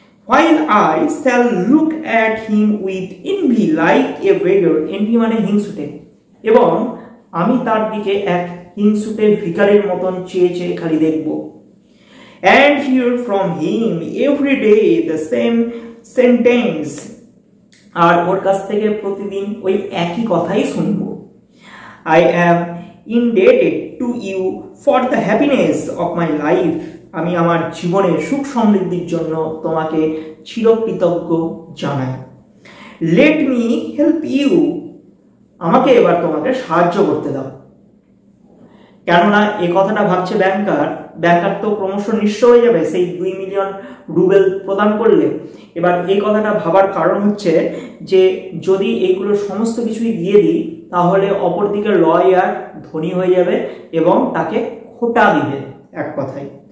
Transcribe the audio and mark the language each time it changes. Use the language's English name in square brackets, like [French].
[English] While I shall look at him with envy like a beggar, [Bangla] envy মানে হিংসুটে, এবং আমি তার দিকে এক হিংসুটে ভিখারির মতন চেয়ে চেয়ে খালি দেখব। [English] And hear from him every day the same sentence, [Bangla] আর ওর কাছ থেকে প্রতিদিন ওই একই কথাই শুনবো। [English] I am indebted to you for the happiness of my life, [Bangla] আমি আমার জীবনের সুখ সমৃদ্ধির জন্য তোমাকে চিরকৃতজ্ঞ জানাই। [English] Let me help you, [Bangla] আমাকে এবার তোমাকে সাহায্য করতে দাও। কেননা এই কথাটা ভাবছে ব্যাংকার তো ক্রমশ নিঃস্ব হয়ে যাবে সেই 2 মিলিয়ন রুবেল প্রদান করলে। এবার এই কথাটা ভাবার কারণ হচ্ছে যে যদি এইগুলো সমস্ত কিছুই দিয়ে দিই তাহলে অপরদিকে লয়ার ধনী হয়ে যাবে এবং তাকে খোটা দিবে এক কথায়।